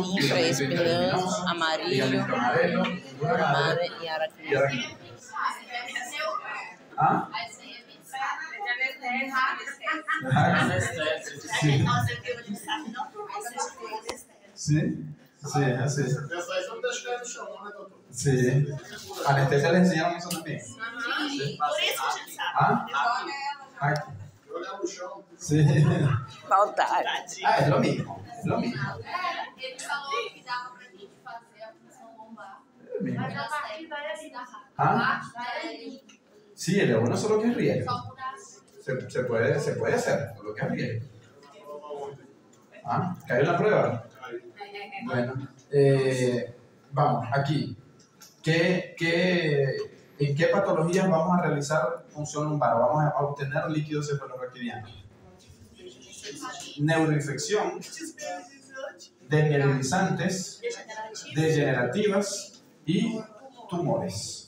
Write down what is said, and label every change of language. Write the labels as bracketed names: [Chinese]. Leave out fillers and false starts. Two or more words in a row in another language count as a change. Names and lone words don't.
[Spanish] infraespinoso, amarillo, normal y aracnídeo. ¿Ah? Sí, sí, así. [Portuguese] Essa aí você não deixa cair no chão, não, né, doutor? [Spanish] Sí. Anestesia les enseñaron eso también. [Portuguese] Por isso que a gente sabe. [Spanish] ¿Ah? Aquí. [Portuguese] Jogar no chão. [Spanish] Sí. [Portuguese] Maldade. [Spanish] Es lo mismo. Es lo mismo. [Portuguese] Ele falou que dava pra gente fazer a função lombar. [Spanish] Es lo mismo. [Portuguese] Mas a parte vai ali da rata. ¿Ah? Vai ali. [Spanish] Sí, el bueno solo que es riesgo. [Portuguese] Só mudar assim. [Spanish] Se puede hacer, solo que es riesgo. ¿Ah? ¿Cayó en la prueba? Bueno, vamos, aquí. ¿En qué patologías vamos a realizar función lumbar? Vamos a obtener líquido cefalorraquidiano. neuroinfección, desmineralizantes, degenerativas y tumores.